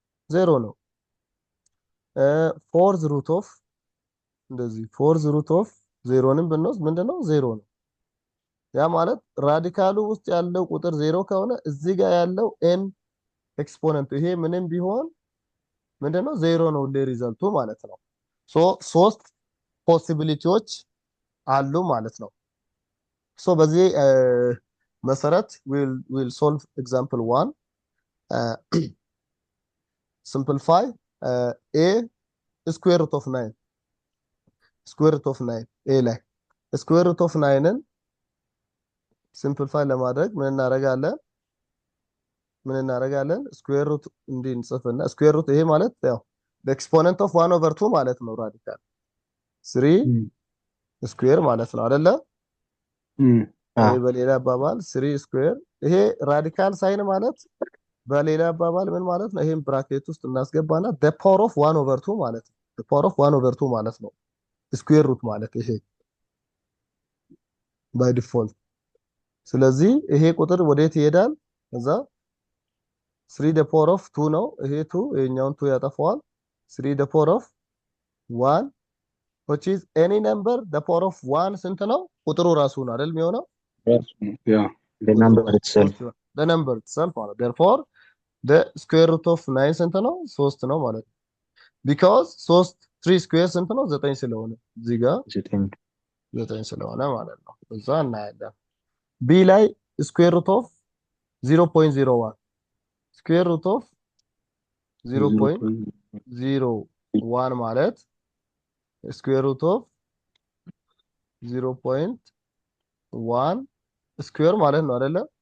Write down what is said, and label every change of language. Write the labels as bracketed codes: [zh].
[am] 0 ነው። ፎርዝ ሩት ኦፍ እንደዚህ ፎርዝ ሩት ኦፍ 0ንም ብንወስድ ምንድነው? 0 ነው። ያ ማለት ራዲካሉ ውስጥ ያለው ቁጥር 0 ከሆነ እዚህ ጋር ያለው n ኤክስፖነንት ይሄ ምንም ቢሆን ምንድነው? 0 ነው ሪዛልቱ ማለት ነው። ሶ ሶስት ፖሲቢሊቲዎች አሉ ማለት ነው። ሶ በዚህ መሰረት [en] we'll solve example 1 simplify a square root of 9 square root of 9 [am] a ላይ [en] square root of 9ን simplify [am] ለማድረግ ምን እናደርጋለን square root እንዲህ እንጽፍና square root ይሄ ማለት ያው [en] the exponent of 1 over 2 [am] ማለት ነው ራዲካል 3 ስኩዌር ማለት ነው አይደለ? ይሄ በሌላ አባባል 3 ስኩዌር ይሄ ራዲካል ሳይን ማለት በሌላ አባባል ምን ማለት ነው? ይሄን ብራኬት ውስጥ እናስገባና [en] the power of 1 over 2 [am] ማለት ነው። the power of 1 over 2 ማለት ነው ስኩዌር ሩት ማለት ይሄ by default። ስለዚህ ይሄ ቁጥር ወዴት ይሄዳል? እዛ [en] 3 the power of 2 [am] ነው። ይሄ 2 ይሄኛውን 2 ያጠፋዋል። [en] 3 the power of 1 which is any number the power of 1 [am] ስንት ነው? ቁጥሩ ራሱ ነው አይደል የሚሆነው? [en] the number itself the number itself [am] ማለት [en] therefore the square root of 9 [am] ስንት ነው? 3 ነው ማለት ነው። because 3 ስኩዌር ስንት ነው? 9 ስለሆነ እዚህ ጋር 9 ስለሆነ ማለት ነው። እዛ እናያለን። b ላይ [en] square root of 0.01 square root of 0.01 [am] ማለት [en] square root of 0.1 [am] ስኩዌር ማለት ነው አይደለ?